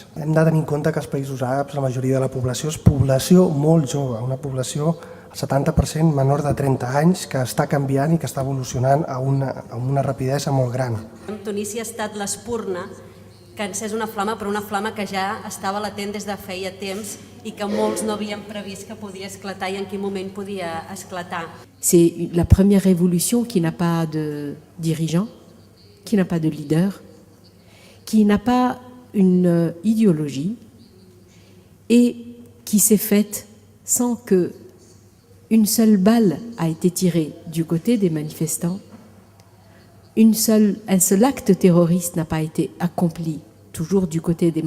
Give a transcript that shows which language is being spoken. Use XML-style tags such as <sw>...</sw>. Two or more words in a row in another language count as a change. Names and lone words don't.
<ca>Hem de tenir en compte que als països àrabs la majoria de la població és població molt jove, una població el 70% menor de 30 anys que està canviant i que està evolucionant a una rapidesa molt gran. Tunísia ha estat l'espurna que ha encès una flama, però una flama que ja estava latent des de feia temps i que molts no havien previst que podia esclatar i en quin moment podia esclatar.</ca> <fr>C'est la première révolution qui n'a pas de dirigeant, qui n'a pas de leader, qui n'a pas une idéologie et qui s'est faite sans que une seule balle a été tirée du côté des manifestants, un seul acte terroriste n'a pas été accompli toujours du côté des</fr>